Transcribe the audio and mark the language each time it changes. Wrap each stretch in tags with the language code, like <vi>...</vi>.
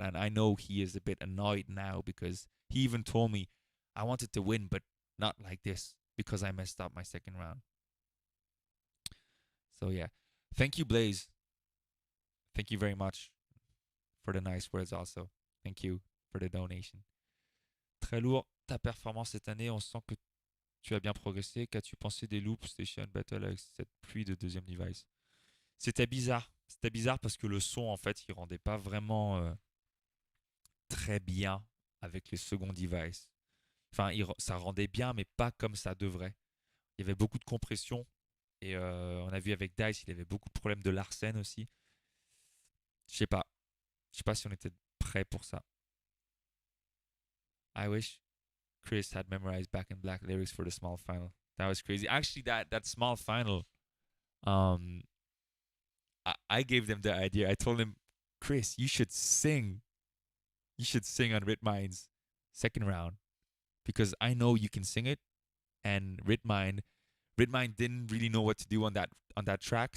<en>And I know he is a bit annoyed now, because he even told me, I wanted to win, but not like this, because I messed up my second round. So yeah. Thank you, Blaze. Thank you very much for the nice words also. Thank you for the donation.</en> <fr>Très lourd ta performance cette année. On sent que tu as bien progressé. Qu'as-tu pensé des loops station battle avec cette pluie de deuxième device? C'était bizarre. C'était bizarre parce que le son, en fait, il rendait pas vraiment très bien avec les second device. Enfin, ça rendait bien, mais pas comme ça devrait. Il y avait beaucoup de compression. Et on a vu avec Dice, il avait beaucoup de problèmes de Larsen aussi. Je sais pas. Je sais pas si on était prêt pour ça.</fr> <en>I wish Chris had memorized Back in Black lyrics for the small final. That was crazy. Actually, that small final, um, I gave them the idea. I told him, Chris, you should sing. You should sing on Ritmine's second round, because I know you can sing it, and Ritmine didn't really know what to do on that track.</en>